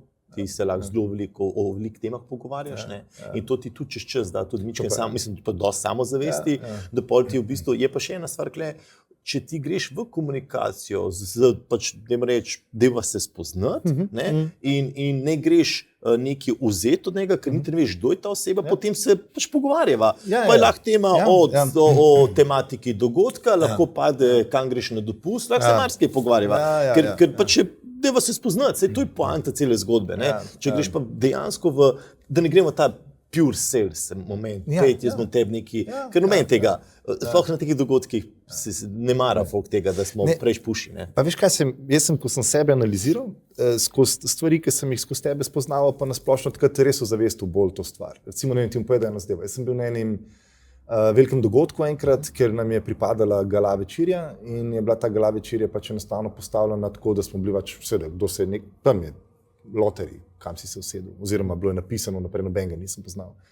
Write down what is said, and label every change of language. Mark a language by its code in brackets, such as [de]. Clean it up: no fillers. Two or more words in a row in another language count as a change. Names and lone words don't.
[sl] Ti se lahko zelo veliko o velikih temah pogovarjaš, in to ti tudi čez čas da tudi nekaj mislim, pa dosti samozavesti, da pol ti v bistvu, je pa še ena stvar, če ti greš v komunikacijo, pač deva se spoznati, in ne greš nekaj vzeti od njega, ker niti ne veš, kdo je ta oseba, potem se pač pogovarjava. Pa je lahko tema o tematiki dogodka, lahko pade, kam greš na dopust, lahko se marsikaj pogovarjava, ker pač deva se spoznati, to je poanta cele zgodbe. Če greš pa dejansko da ne gremo ta [en] pure sales moment, [sl] jaz bom tebi neki, ker noben tega, sploh na takih dogodkih ne mara folk tega, da smo preveč puši. Pa veš kaj, ko sem sebe analiziral, skozi stvari, ki sem jih skozi tebe spoznaval, pa nasplošno takrat res ozavestil bolj to stvar. Recimo, ne vem, ti bom povedal eno zadevo. Jaz sem bil na enem velikem dogodku enkrat, ker nam je pripadala gala večerja in je bila ta gala večerja pač enostavno postavljena tako, da smo bili pač vse, kdo se je tam je loteri, kam si se usedel, oziroma bilo je napisano naprej, nobenega nisem poznal.